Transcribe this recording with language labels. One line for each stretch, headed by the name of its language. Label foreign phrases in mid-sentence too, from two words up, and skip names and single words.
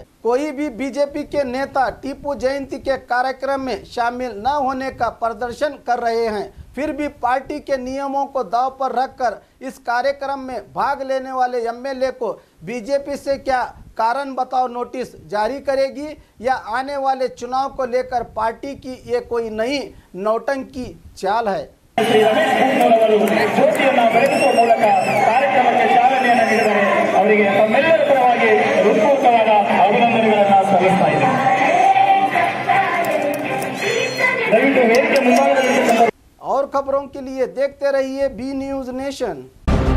Hindi: कोई भी बीजेपी के नेता टीपू जयंती के कार्यक्रम में शामिल न होने का प्रदर्शन कर रहे हैं, फिर भी पार्टी के नियमों को दांव पर रखकर इस कार्यक्रम में भाग लेने वाले एमएलए को बीजेपी से क्या कारण बताओ नोटिस जारी करेगी या आने वाले चुनाव को लेकर पार्टी की ये कोई नई नौटंकी चाल है।
Kannada: ಜ್ಯೋತಿಯನ್ನು ಬೆಳಗಿಸುವ ಮೂಲಕ ಕಾರ್ಯಕ್ರಮಕ್ಕೆ ಚಾಲನೆಯನ್ನು ನೀಡಿದರೆ ಅವರಿಗೆ ತಮ್ಮೆಲ್ಲರ ಪರವಾಗಿ ಹೃತ್ಪೂರ್ವಕವಾದ ಅಭಿನಂದನೆಗಳನ್ನು ಸಲ್ಲಿಸ್ತಾ ಇದ್ದೇನೆ। ದಯವಿಟ್ಟು ವೇದಿಕೆ ಮುಂಭಾಗದಲ್ಲಿ
Hindi: और खबरों के लिए देखते रहिए बी न्यूज नेशन।